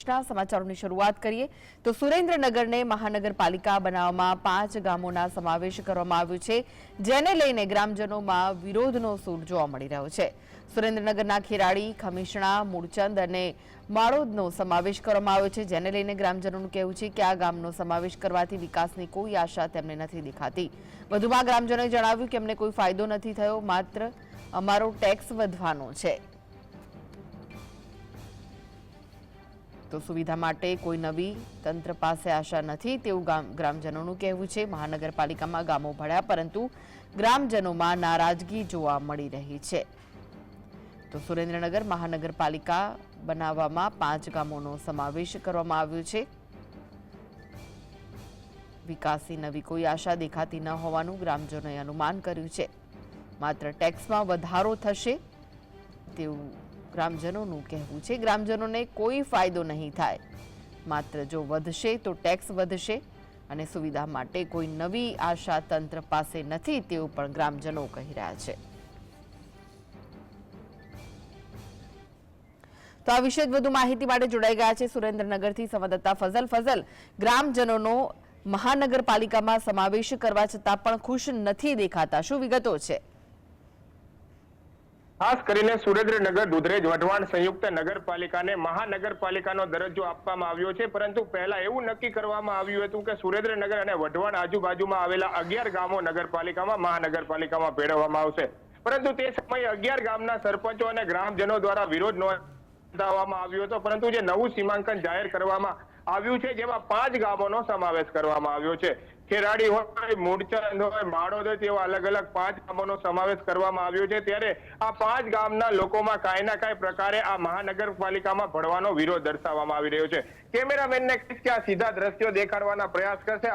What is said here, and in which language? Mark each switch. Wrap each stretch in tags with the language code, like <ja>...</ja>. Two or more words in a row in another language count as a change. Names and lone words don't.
<hi>समाचारों की शुरुआत करिए</hi> <gu>તો સુરેન્દ્રનગરને મહાનગરપાલિકા બનાવવામાં 5 ગામોના સમાવેશ કરવામાં આવ્યો છે, જેને લઈને ગ્રામજનોમાં વિરોધનો સૂર જોવા મળી રહ્યો છે। सुरेन्द्रनगરના ખેરાડી, ખમીસણા, મૂળચંદ અને માળોદનો સમાવેશ કરવામાં આવ્યો છે, જેને લઈને ગ્રામજનોનું કહેવું છે કે આ ગામનો સમાવેશ કરવાથી વિકાસની કોઈ આશા તેમને નથી દેખાતી। વધુમાં ગ્રામજનોએ જણાવ્યું કે અમને કોઈ ફાયદો નથી થયો, માત્ર અમારો ટેક્સ વધવાનો છે। તો સુવિધા માટે કોઈ નવી તંત્ર પાસે આશા નહીં તેવું ગ્રામજનો કહેવું છે। મહાનગરપાલિકામાં ગામો ભળ્યા પરંતુ ગ્રામજનોમાં નારાજગી જોવા મળી રહી છે। તો સુરેન્દ્રનગર મહાનગરપાલિકા બનાવવામાં 5 ગામોનો સમાવેશ કરવામાં આવ્યો છે। વિકાસની નવી કોઈ આશા દેખાતી ન હોવાનું ગ્રામજનોએ અનુમાન કર્યું છે। માત્ર ટેક્સમાં વધારો થશે તેવું ગ્રામજનો કહેવું છે। ગ્રામજનોને કોઈ ફાયદો નહીં થાય, માત્ર જો વધશે તો ટેક્સ વધશે અને સુવિધા માટે કોઈ નવી આશા તંત્ર પાસે નથી તેવું પણ ગ્રામજનો કહી રહ્યા છે। તો આ વિષય વધુ માહિતી માટે જોડાઈ ગયા છે સુરેન્દ્રનગરથી સંવાદદાતા ફજલ। ગ્રામજનોનો મહાનગરપાલિકામાં સમાવેશ કરવા છતાં પણ ખુશ નથી દેખાતા, શું વિગતો છે? ખાસ કરીને સુરેન્દ્રનગર દુધરેજ વઢવાણ સંયુક્ત નગરપાલિકાને મહાનગરપાલિકાનો દરજ્જો આપવામાં આવ્યો છે, પરંતુ પહેલા એવું નક્કી કરવામાં આવ્યું હતું કે સુરેન્દ્રનગર અને વઢવાણ આજુબાજુમાં આવેલા 11 ગામો નગરપાલિકામાં મહાનગરપાલિકામાં ભેળવવામાં આવશે, પરંતુ તે સમયે 11 ગામના સરપંચો અને ગ્રામજનો દ્વારા વિરોધ નોંધાવવામાં આવ્યો હતો। પરંતુ જે નવું સીમાંકન જાહેર કરવામાં આવ્યું છે, જેમાં 5 ગામોનો સમાવેશ કરવામાં આવ્યો છે। ખેરાડી હોય, મૂળચંદ હોય, માળોદ હોય તેવા અલગ અલગ 5 ગામોનો સમાવેશ કરવામાં આવ્યો છે। ત્યારે આ 5 ગામના લોકોમાં કાંઈ ના કાંઈ પ્રકારે આ મહાનગરપાલિકામાં ભળવાનો વિરોધ દર્શાવવામાં આવી રહ્યો છે। કેમેરામેનને કહીશ કે આ સીધા દ્રશ્યો દેખાડવાના પ્રયાસ કરશે।</gu>